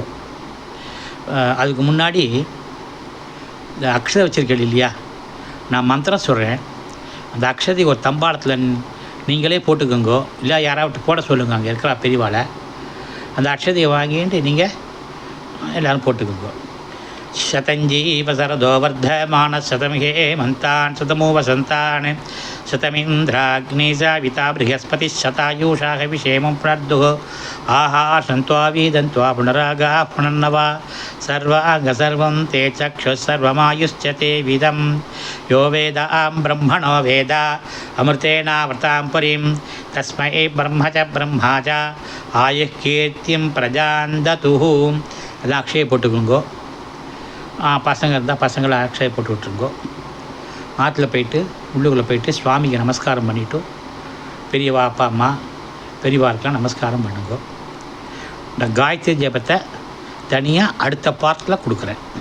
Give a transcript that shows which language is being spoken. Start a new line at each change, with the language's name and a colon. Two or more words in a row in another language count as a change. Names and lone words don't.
Tamil: அதுக்கு முன்னாடி இந்த அக்ஷதை வச்சுருக்கீங்க இல்லையா, நான் மந்திரம் சொல்கிறேன். அந்த அக்ஷதை ஒரு தம்பாளத்தில் நீங்களே போட்டுக்கோங்கோ, இல்லை யாராவது போட சொல்லுங்க, அங்கே இருக்கிற பெரியவாளை. அந்த அக்ஷதையை வாங்கிட்டு நீங்கள் எல்லோரும் போட்டுக்கோங்க.
Sanskrit: शतञ्जीव सरदो वर्धमान शतमिहे मन्तान् शतमो वसन्तान् शतमिन्द्राग्नि साविता बृहस्पतिः शतायुषा हविषेमं प्रार्दुः आहासन्त्वा वीदन्त्वा पुनरागाः पुनर्नवा सर्वाङ्गसर्वं ते चक्षुः सर्वमायुश्च ते विदं यो वेदां ब्रह्मणो वेद अमृतेनावृतां पुरीं तस्मै ब्रह्म च आयुः कीर्तिं प्रजां दतुः.
Tamil: அது அக்ஷயை போட்டுக்கோங்கோ. பசங்க இருந்தால் பசங்களை அக்ஷயை போட்டு விட்ருங்கோ. ஆற்றுல போயிட்டு உள்ளுக்குள்ளே போயிட்டு சுவாமிக்கு நமஸ்காரம் பண்ணிவிட்டு பெரியவா அப்பா அம்மா பெரியவாருக்கெலாம் நமஸ்காரம் பண்ணுங்கோ. இந்த காயத்ரி ஜபத்தை தனியாக அடுத்த பார்ட்டில் கொடுக்குறேன்.